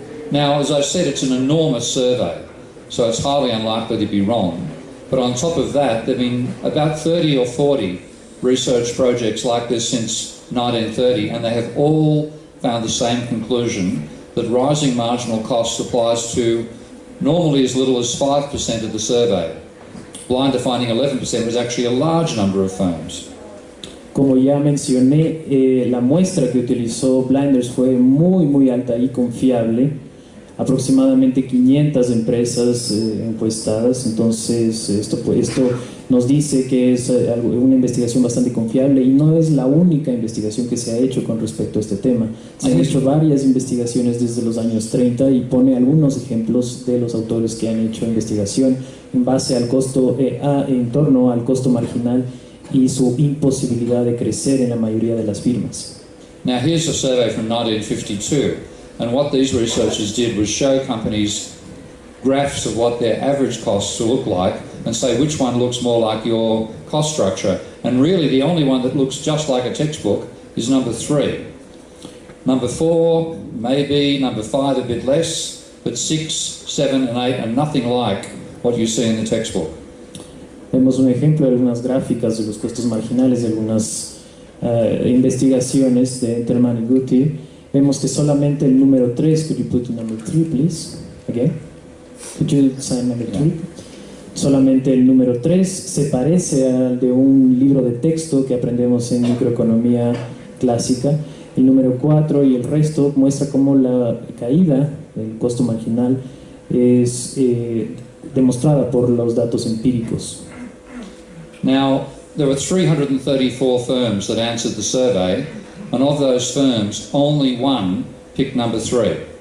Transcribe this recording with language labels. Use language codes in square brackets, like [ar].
[en] Now, as I said, it's an enormous survey, so it's highly unlikely to be wrong. But on top of that, there have been about 30 or 40 research projects like this since 1930, and they have all found the same conclusion, that rising marginal costs applies to normally as little as 5% of the survey. Blinder finding 11% was actually a large number of firms. [es] Como ya mencioné, la muestra que utilizó Blinders fue muy alta y confiable. Aproximadamente 500 empresas encuestadas. Entonces esto nos dice que es una investigación bastante confiable y no es la única investigación que se ha hecho con respecto a este tema. Se han hecho varias investigaciones desde los años 30 y pone algunos ejemplos de los autores que han hecho investigación en base al costo, en torno al costo marginal y su imposibilidad de crecer en la mayoría de las firmas. [en] Now here's a survey from 1952, and what these researchers did was show companies graphs of what their average costs will look like and say which one looks more like your cost structure. And really the only one that looks just like a textbook is number 3. Number 4, maybe, number 5 a bit less, but 6, 7 and 8 are nothing like what you see in the textbook. [es] Vemos un ejemplo de algunas gráficas de los costos marginales de algunas investigaciones de Enterman y Guti. Vemos que solamente el número 3, [en] could you put number 3 please? Again? Could you sign number 3? [es] Solamente el número 3 se parece al de un libro de texto que aprendemos en microeconomía clásica. El número 4 y el resto muestra cómo la caída del costo marginal es demostrada por los datos empíricos. [en] Now, there were 334 firms that answered the survey, and of those firms, only one picked number 3.